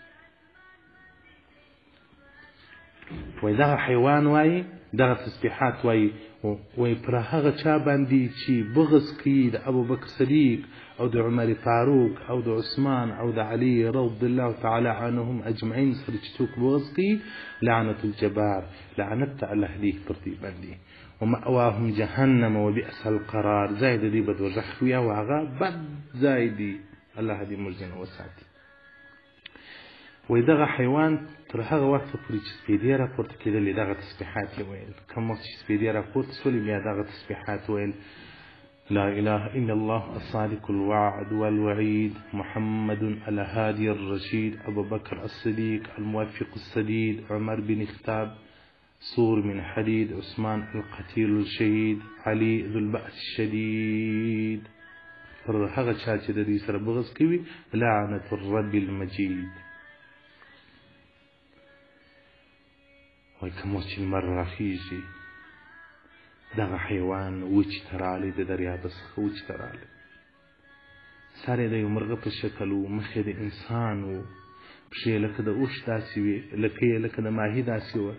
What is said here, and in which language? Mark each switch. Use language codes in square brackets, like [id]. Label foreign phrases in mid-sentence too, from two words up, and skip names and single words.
[ps] وای دغه حیوان وای دغه تسبیحات وای پر هغه چا باندې چې بغض کوي د ابوبکر صدیق او د عمر فاروق او د عثمان او د علي [ar] رضی الله تعالی عنهم اجمعین [ps] سره چې څوک بغض کوي [ar] لعنت الجبار، لعنت الله [ps] دې پر دې باندې. [ar] ومأواهم جهنم وبئس القرار، [ps] ځای د دې بدوژخ وي او هغه بد ځای دی، الله دې موږ ځنه وساتي. وای دغه حیوان تر هغه وخته پورې چې سپېدې راپورته کېدلې دغه تسبیحات یې ویل. کوم وخت چې سپېدې راپورته سولې بیا دغه تسبیحات ویل: [ar] لا اله الا الله الصادق الوعد والوعيد محمد الهادي الرشيد ابو بكر الصديق الموفق السديد عمر بن خطاب سور من حديد عثمان القتيل الشهيد علي ذو البأس الشديد. [ps] پر هغه چا چې د دې سره بغض کوي [ar] لعنت الرب المجيد. [ps] وای کوم چې لمر راخیږي دغه حیوان وچ ته راغلی، د دریاب څخه وچ ته راغلی، سر یې د یو مرغه په شکل و، مخ یې د انسان و، پښې یې لکه د اوښ داسې وې، لکۍ یې لکه د ماهي داسې وه.